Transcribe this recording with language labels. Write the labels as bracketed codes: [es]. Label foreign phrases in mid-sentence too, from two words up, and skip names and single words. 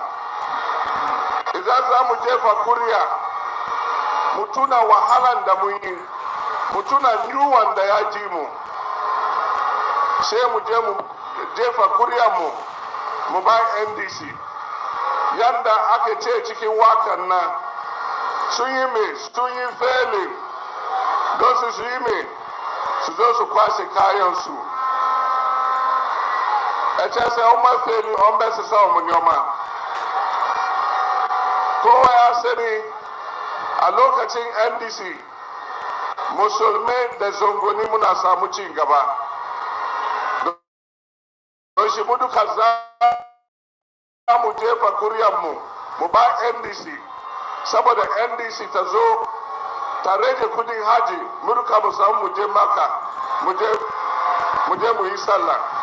[ha] Idan za mu jefa kuriya mu tuna wahalan da mun yi mu tuna yunwan da ya ji mu Shemu jefa kuriya mu ba NDC. Yanda ake ce cikin wakan nan sun yi failing don su yi me su zo su kwashe kayansu. [ak] Eche sɛ ɔma failing ɔmbɛsesa ɔmo nneɛma. [ha] Kowa ya sani a lokacin NDC musulmai da zongoni muna samu ci gaba. Don shi mu duka za mu jefa kuryanmu mu ba NDC saboda NDC ta zo ta rage kudin haji mu duka mu samu mu je Maka mu je mu yi sallah.